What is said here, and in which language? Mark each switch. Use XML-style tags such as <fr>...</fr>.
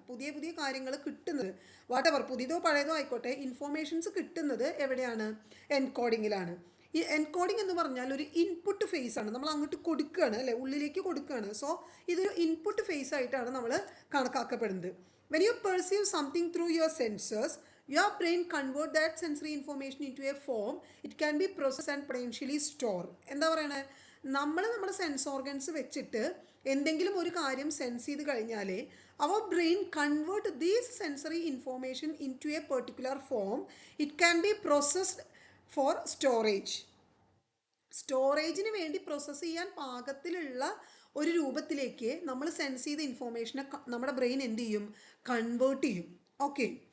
<ml>പുതിയ പുതിയ കാര്യങ്ങൾ കിട്ടുന്നത്, വാട്ടെവർ പുതിയതോ പഴയതോ ആയിക്കോട്ടെ, ഇൻഫോർമേഷൻസ് കിട്ടുന്നത് എവിടെയാണ്, എൻകോഡിങ്ങിലാണ്. ഈ എൻകോഡിംഗ് എന്ന് പറഞ്ഞാൽ ഒരു ഇൻപുട്ട് ഫേസ് ആണ്, നമ്മൾ അങ്ങോട്ട് കൊടുക്കുകയാണ്, അല്ലേ, ഉള്ളിലേക്ക് കൊടുക്കുകയാണ്. സോ ഇതൊരു ഇൻപുട്ട് ഫേസ് ആയിട്ടാണ് നമ്മൾ കണക്കാക്കപ്പെടുന്നത്.</ml> <en>When you perceive something through your senses, your brain convert that sensory information into a form. It can be processed and potentially stored.</en> <ml>എന്താ പറയണേ, നമ്മൾ നമ്മുടെ സെൻസ് ഓർഗൻസ് വെച്ചിട്ട് എന്തെങ്കിലും ഒരു കാര്യം സെൻസ് ചെയ്ത് കഴിഞ്ഞാൽ</ml> <en>അവർ brain convert these sensory information into a particular form. It can be processed for storage.</en> <ml>സ്റ്റോറേജിന് വേണ്ടി പ്രോസസ്സ് ചെയ്യാൻ പാകത്തിലുള്ള ഒരു രൂപത്തിലേക്ക് നമ്മൾ സെൻസ് ചെയ്ത ഇൻഫോർമേഷനെ നമ്മുടെ ബ്രെയിൻ എന്ത് ചെയ്യും, കൺവേർട്ട് ചെയ്യും. ഓക്കെ.</ml>